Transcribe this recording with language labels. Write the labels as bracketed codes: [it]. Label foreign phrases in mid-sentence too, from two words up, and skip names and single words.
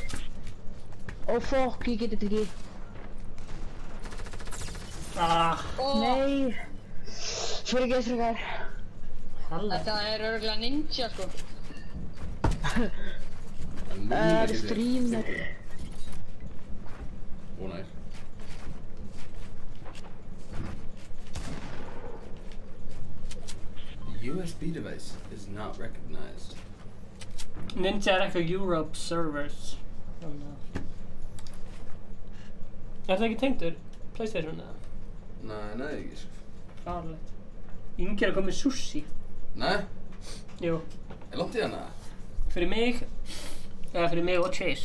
[is] Fuck, ég get þetta ekki. Nei. Fyrir ekki strókar. Þetta er örugglega ninja sko. Stream þetta. Nice. [en] The USB device is not recognized. [is] Ninja er ekki á [en] Europe servers. [is] Er það ekki tengdur PlayStation eða? Nei, ekki sko. Fárlegt. Ingi er að koma með sushi. Nei? Jú. Er langt í hana? Fyrir mig og Chase.